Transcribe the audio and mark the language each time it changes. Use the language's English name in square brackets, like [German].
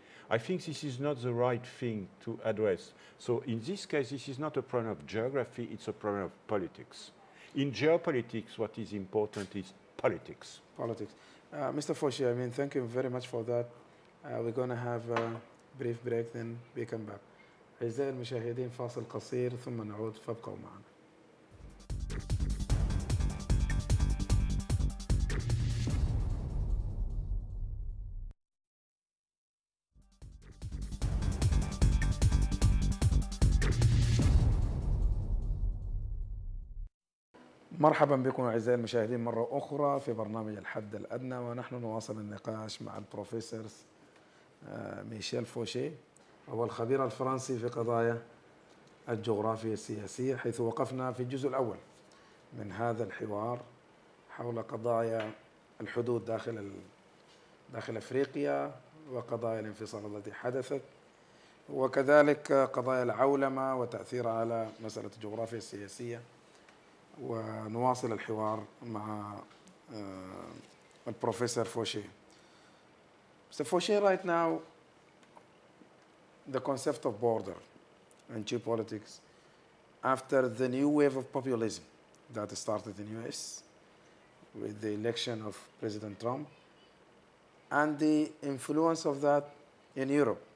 [English] I think this is not the right thing to address. So in this case, this is not a problem of geography, it's a problem of politics. In geopolitics, what is important is politics. Politics. Mr. Fouché, I mean, thank you very much for that. We're going to have a brief break, then we come back. [Arabic] أعزائي المشاهدين فاصل قصير ثم نعود فابقوا معنا. مرحبا بكم أعزائي المشاهدين مرة أخرى في برنامج الحد الأدنى، ونحن نواصل النقاش مع البروفيسور ميشيل فوشي، هو الخبير الفرنسي في قضايا الجغرافيا السياسية، حيث وقفنا في الجزء الأول من هذا الحوار حول قضايا الحدود داخل أفريقيا وقضايا الانفصال التي حدثت، وكذلك قضايا العولمة وتأثيرها على مسألة الجغرافيا السياسية. ونواصل الحوار مع البروفيسور فوشي. [English] So Fouché, right now, the concept of border and geopolitics, after the new wave of populism that started in the US with the election of President Trump, and the influence of that in Europe.